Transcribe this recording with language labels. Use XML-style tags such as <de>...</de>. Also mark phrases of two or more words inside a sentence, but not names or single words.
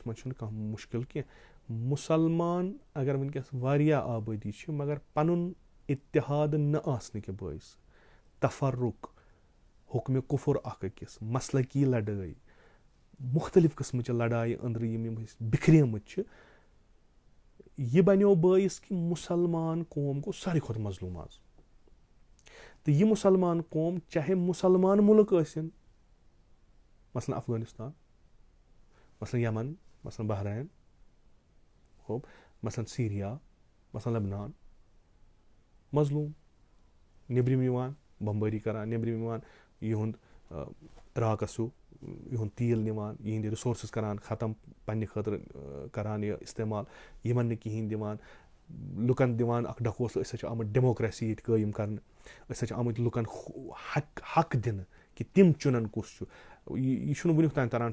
<ks>منٛز چھُنہٕ کانٛہہ مُشکِل کینٛہہ, مُسلمان اگر وٕنکیٚس واریاہ آبٲدی چھِ, مگر پنُن اِتحاد نہ آسنہٕ کہِ بٲعث, تفرُق, حُکمہِ کُفُر اکھ أکِس, مسلکی لڑٲے, مُختٔلِف قٕسمٕچہِ لڑایہِ أنٛدرٕ یِم أسۍ بِکھریمٕتۍ چھِ, یہِ بنیو بٲعث کہِ مُسلمان قوم گوٚو ساروی کھۄتہٕ مظلوٗم آز. تہٕ یہِ مُسلمان قوم, چاہے مُسلمان مُلک ٲسِن, مثلاً افغٲنِستان, مثلا یمن مثلا بحرین ہوب مثلا سیریا مثلا لبنان مظلوم نیبرِم یِوان بمبٲری کران نیبرِم یِوان یِہُنٛد عراقس یِہُنٛد تیٖل نِوان یِہِنٛدۍ رِسورسز کران ختم پننہِ خٲطرٕ کران یہِ استعمال یِمن نہٕ کِہینۍ دِوان لُکن دِوان اکھ ڈکوسہٕ أسۍ ہسا چھِ آمٕتۍ ڈیموکریسی ییٚتہِ قٲیِم کرنہٕ أسۍ ہسا چھِ آمٕتۍ لُکن حق دِنہٕ کہِ تِم چُنن کُس چھُ یہِ چھُنہٕ وُنیُک تام تران</ks>